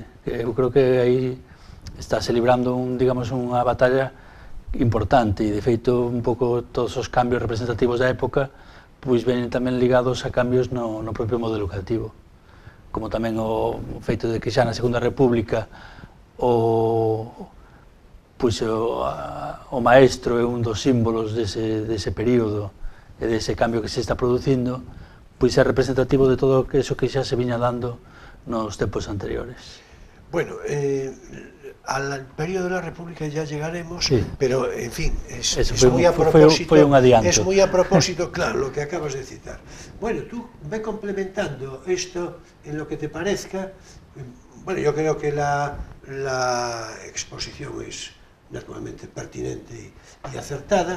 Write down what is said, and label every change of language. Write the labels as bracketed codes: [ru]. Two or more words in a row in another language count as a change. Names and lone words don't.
[gl] Eu creo que aí estáse librando digamos, unha batalla importante e de feito un pouco todos os cambios representativos da época pois venen tamén ligados a cambios no propio modelo educativo, como tamén o feito de que xa na Segunda República o maestro é un dos símbolos dese período e dese cambio que se está producindo, pois é representativo de todo eso que xa se viña dando nos tempos anteriores. [es] Bueno, al periodo de la República ya llegaremos, sí. Pero en fin, es muy a propósito, claro, lo que acabas de citar. Bueno, tú ve complementando esto en lo que te parezca. Bueno, yo creo que la exposición es naturalmente pertinente y acertada.